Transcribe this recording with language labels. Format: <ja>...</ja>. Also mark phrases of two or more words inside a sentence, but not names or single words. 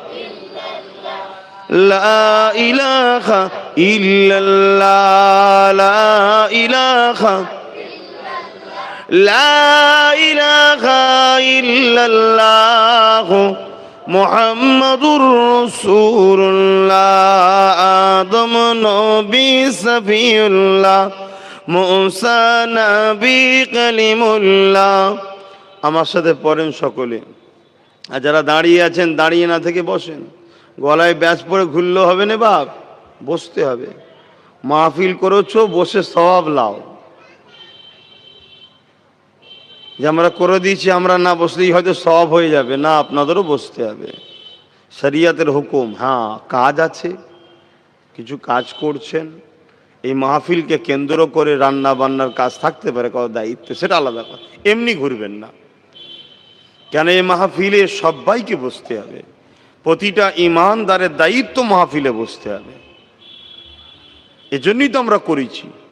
<ar>لا الہ الا اللہ لا الہ لا الہ الا اللہ محمد رسول اللہ آدم نبی صفی اللہ موسیٰ نبي كليم الله</ar> <bn>আমার সাথে পড়েন সকলে আর যারা দাঁড়িয়ে আছেন দাঁড়িয়ে না থেকে বসেন গলায় ব্যাস পরে ঘুরলে হবে না বাপ বসতে হবে মাহফিল করেছো বসে সওয়াব লাও যে আমরা করে দিয়েছি আমরা না বসলেই হয়তো সওয়াব হয়ে যাবে না আপনাদেরও বসতে হবে শরিয়তের হুকুম হ্যাঁ কাজ আছে কিছু কাজ করছেন এই মাহফিলকে কেন্দ্র করে রান্না বান্নার কাজ থাকতে পারে কারো দায়িত্ব সেটা আলাদা কথা এমনি ঘুরবেন না কেন এই মাহফিলে সবাইকে বসতে হবে প্রতিটা ইমানদারের দায়িত্ব মাহফিলে বসতে হবে এজন্যই তো আমরা করেছি</bn>